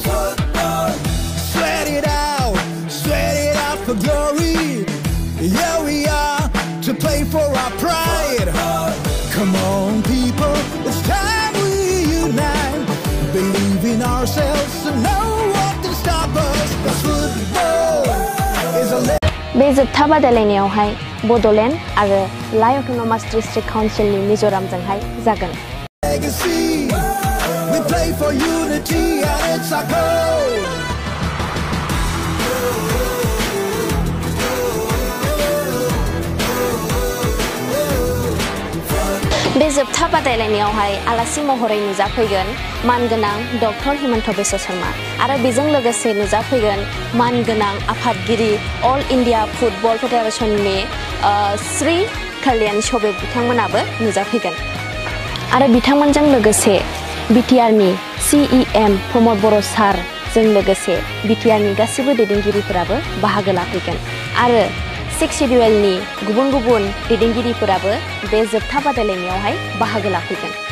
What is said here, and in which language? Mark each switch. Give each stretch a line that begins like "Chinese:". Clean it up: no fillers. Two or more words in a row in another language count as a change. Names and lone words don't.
English: Sweat it out for glory. Here we are to play for our pride. Come on, people, it's time we unite. Believe in ourselves and no one can stop us. Football is a
Bodo: बे जोबथा बादायलायनायावहाय बड'लेण्ड आरो लाइ अट'नमास डिस्ट्रिक्ट काउन्सिलनि मिज'रामजोंहाय जागोन।
English: We play for unity and it's our goal.
Bodo: बे जोबथा बादायलायनायावहाय आलासि महरै नुजाफैगोन मानगोनां डक्टर हिमन्त बिश्व शर्मा आरो बेजों लोगोसे नुजाफैगोन मानगोनां आफादगिरि अल इन्डिया फुटबल फेडारेशननि श्री कल्याण चौबे बिथांमोनाबो नुजाफैगोन आरो बिथांमोनजों लोगोसे बिटिआरनि CEM प्रमद बर' सारजों लोगोसे बिटिआरनि गासिबो दैदेनगिरिफोराबो बाहागो लाफैगोन आरो 6 शेड्युलनि गुबुन गुबुन दैदेनगिरिफोराबो बे जोबथा बादायलायनायावहाय बाहागो लाफैगोन।